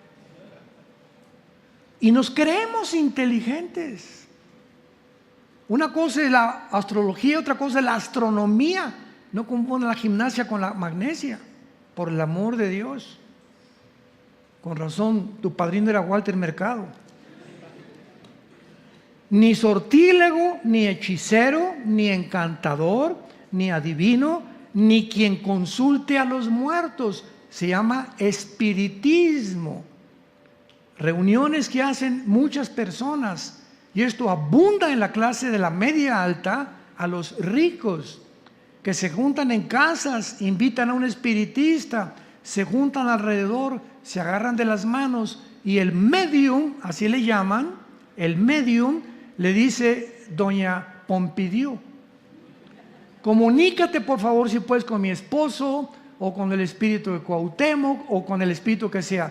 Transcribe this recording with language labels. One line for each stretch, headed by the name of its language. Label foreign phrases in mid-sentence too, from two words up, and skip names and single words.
Spanish: Y nos creemos inteligentes. Una cosa es la astrología, otra cosa es la astronomía. No confundan la gimnasia con la magnesia, por el amor de Dios. Con razón, tu padrino era Walter Mercado. Ni sortílego, ni hechicero, ni encantador, ni adivino, ni quien consulte a los muertos. Se llama espiritismo. Reuniones que hacen muchas personas, y esto abunda en la clase de la media alta, a los ricos, que se juntan en casas, invitan a un espiritista, se juntan alrededor, se agarran de las manos, y el medium, así le llaman, el medium le dice: doña Pompidiu, comunícate por favor si puedes con mi esposo, o con el espíritu de Cuauhtémoc, o con el espíritu que sea.